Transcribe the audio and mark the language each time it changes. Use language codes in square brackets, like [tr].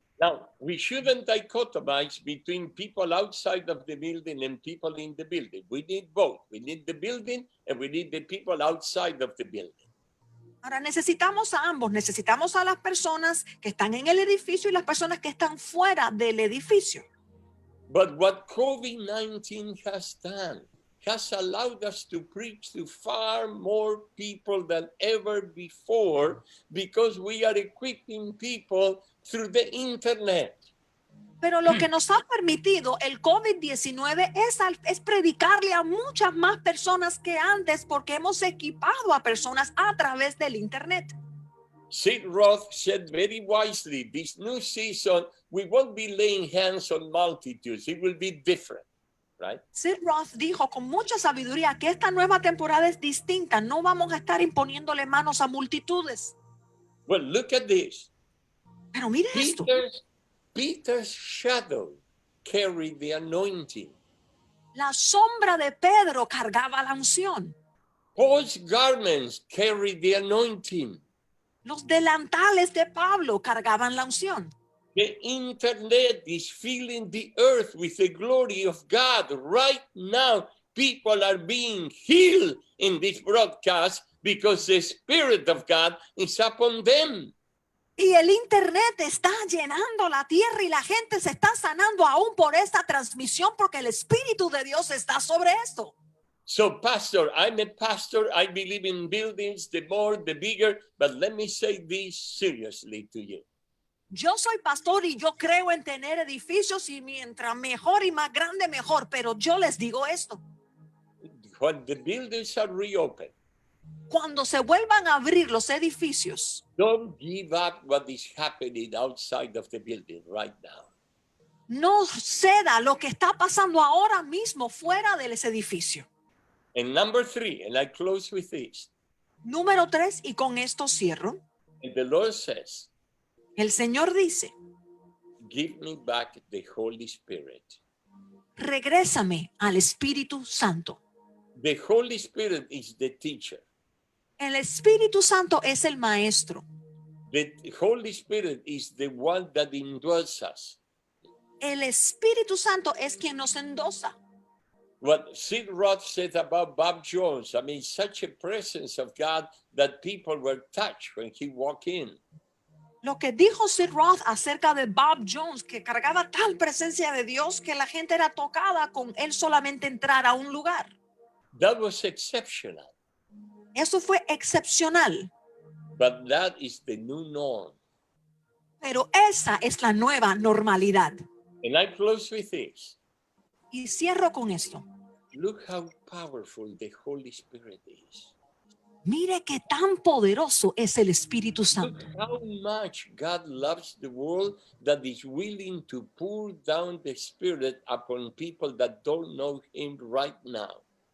[en] Now, we shouldn't dichotomize between people outside of the building and people in the building. We need both. We need the building and we need the people outside of the building. [es] Ahora necesitamos a ambos, necesitamos a las personas que están en el edificio y las personas que están fuera del edificio. [en] But what COVID-19 has done has allowed us to preach to far more people than ever before because we are equipping people through the internet. [es] Pero lo que nos ha permitido el COVID-19 es predicarle a muchas más personas que antes porque hemos equipado a personas a través del internet. [en] Sid Roth said very wisely, this new season, we won't be laying hands on multitudes. It will be different, right? [es] Sid Roth dijo con mucha sabiduría que esta nueva temporada es distinta. No vamos a estar imponiéndole manos a multitudes. [en] Well, look at this. [es] Pero mire esto. [en] Peter's shadow carried the anointing. [es] La sombra de Pedro cargaba la unción. [en] Paul's garments carried the anointing. [es] Los delantales de Pablo cargaban la unción. [en] The internet is filling the earth with the glory of God. Right now, people are being healed in this broadcast because the Spirit of God is upon them. [es] Y el internet está llenando la tierra y la gente se está sanando aún por esta transmisión porque el Espíritu de Dios está sobre esto. [en] So, Pastor, I'm a pastor. I believe in buildings, the more, the bigger. But let me say this seriously to you. [es] Yo soy pastor y yo creo en tener edificios y mientras mejor y más grande, mejor. Pero yo les digo esto. [en] When the buildings are reopened, [es] cuando se vuelvan a abrir los edificios, [en] don't give up what is happening outside of the building right now. [es] No ceda lo que está pasando ahora mismo fuera de ese edificio. [en] And number 3, and I close with this. [es] Número 3, y con esto cierro. [en] And the Lord says, [es] el Señor dice, [en] give me back the Holy Spirit. [es] Regrésame al Espíritu Santo. [en] The Holy Spirit is the teacher. [es] El Espíritu Santo es el maestro. [en] The Holy Spirit is the one that indwells us. [es] El Espíritu Santo es quien nos endosa. [en] What Sid Roth said about Bob Jones, I mean, such a presence of God that people were touched when he walked in. [es] Lo que dijo Sid Roth acerca de Bob Jones, que cargaba tal presencia de Dios que la gente era tocada con él solamente entrar a un lugar. [en] That was exceptional. [es] Eso fue excepcional. [en] But that is the new norm. [es] Pero esa es la nueva normalidad. [en] And I close with this. [es] Y cierro con esto. [en] Look how powerful the Holy Spirit is. [es] Mire qué tan poderoso es el Espíritu Santo. [en] Look how much God loves the world that is willing to pour down the Spirit upon people that don't know Him right now.